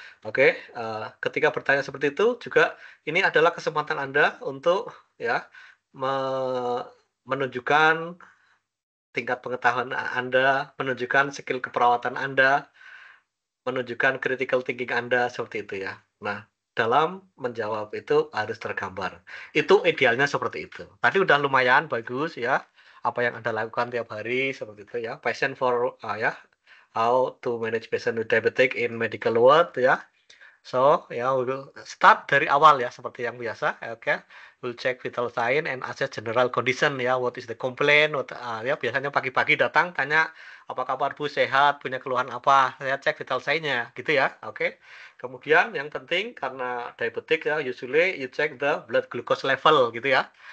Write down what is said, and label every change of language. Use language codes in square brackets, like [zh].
[id] Oke, ketika bertanya seperti itu juga ini adalah kesempatan Anda untuk ya menunjukkan tingkat pengetahuan Anda, menunjukkan skill keperawatan Anda, menunjukkan critical thinking Anda seperti itu ya. Nah, dalam menjawab itu harus tergambar. Itu idealnya seperti itu. Tadi udah lumayan bagus ya. Apa yang Anda lakukan tiap hari seperti itu ya. [en] Passion for ya, how to manage patient with diabetic in medical world ya. So ya, we'll start [id] dari awal ya seperti yang biasa. Oke. [en] We'll check vital sign and assess general condition ya. What is the complaint? [id] Ya biasanya pagi-pagi datang tanya apa kabar Bu, sehat, punya keluhan apa? Saya cek vital sign-nya gitu ya. Oke. Kemudian yang penting karena diabetic ya, [en] usually you check the blood glucose level [id] gitu ya.